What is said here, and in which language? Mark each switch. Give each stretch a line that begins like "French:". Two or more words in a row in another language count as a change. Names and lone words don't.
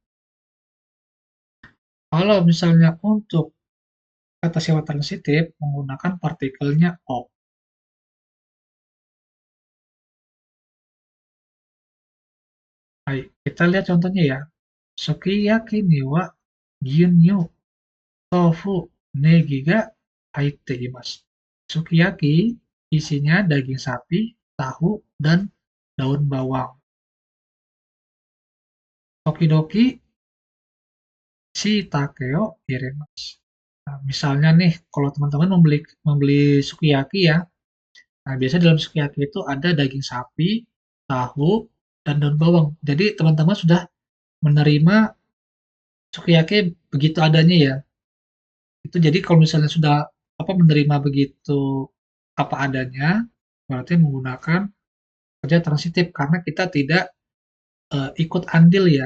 Indonesian: Kalau misalnya untuk kata sifat transitif menggunakan partikelnya o. Baik, kita lihat contohnya ya.
Japanese: すき焼きには牛乳、豆腐、ねぎが入っています.
Indonesian: Sukiyaki isinya daging sapi, tahu, dan daun bawang.
Japanese: 時々しいたけを入れます.
Indonesian: Nah, misalnya nih, kalau teman-teman membeli sukiyaki ya, nah biasanya dalam sukiyaki itu ada daging sapi, tahu, dan daun bawang. Jadi teman-teman sudah menerima sukiyaki begitu adanya ya. Itu jadi kalau misalnya sudah menerima begitu apa adanya, berarti menggunakan kerja transitif karena kita tidak ikut andil ya.